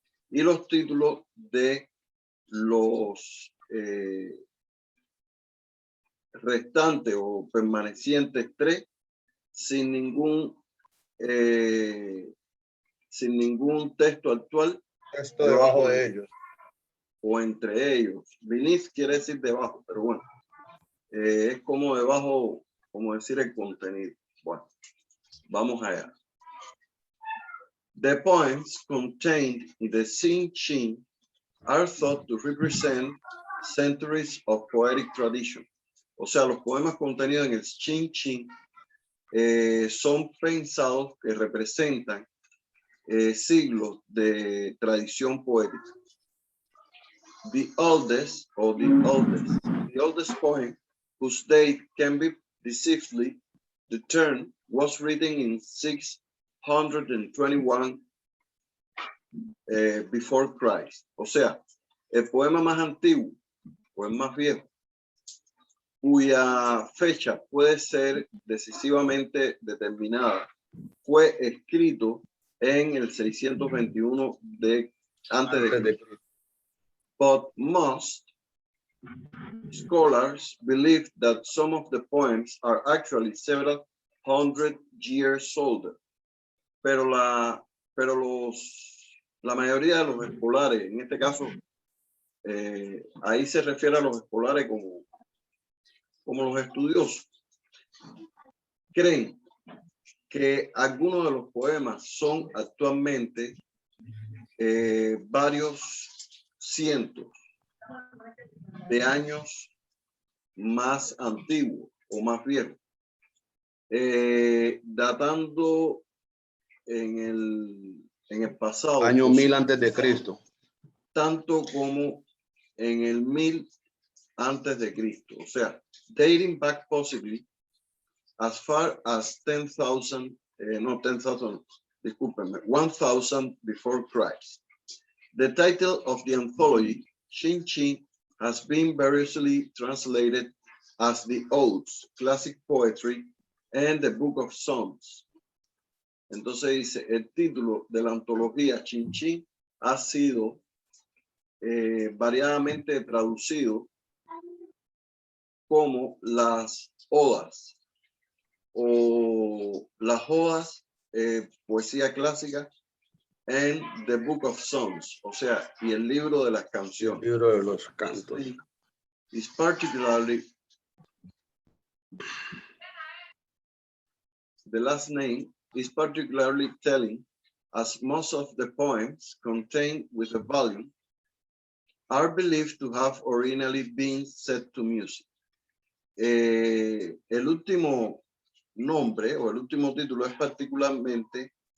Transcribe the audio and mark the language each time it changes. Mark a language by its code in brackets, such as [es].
[es] Y los títulos de los restantes o permanecientes 3 sin ningún texto actual Esto debajo de ellos. o entre ellos. Beneath quiere decir debajo, pero bueno, es como debajo, como decir el contenido. Bueno, vamos allá. [en] The poems contained in the Chin Chin are thought to represent centuries of poetic tradition. [es] O sea, los poemas contenidos en el Chin Chin son pensados que representan siglos de tradición poética. [en] The oldest poem, whose date can be deceitfully determined, was written in 621 before Christ. [es] O sea, el poema más antiguo o el más viejo, cuya fecha puede ser decisivamente determinada, fue escrito en el 621 antes de Cristo. [en] But most scholars believe that some of the poems are actually several hundred years older. [es] Pero la mayoría de los escolares, en este caso, ahí se refiere a los escolares como los estudiosos, creen que algunos de los poemas son actualmente varios cientos de años más antiguos o más viejos, datando en el pasado. Año 1000 antes de Cristo. Tanto como en el 1000 antes de Cristo. O sea, [en] dating back possibly as far as 10,000 before Christ. The title of the anthology, Chin Chin, has been variously translated as the Odes, Classic Poetry, and the Book of Songs. [es] Entonces dice, el título de la antología Chin Chin ha sido variadamente traducido como las odas o las odas, poesía clásica, [en] and the Book of Songs, [es] o sea, y el libro de las canciones. El libro de los cantos. [en] Is particularly, the last name is particularly telling, as most of the poems contained with the volume are believed to have originally been set to music. [es] El último nombre o el último título es particularmente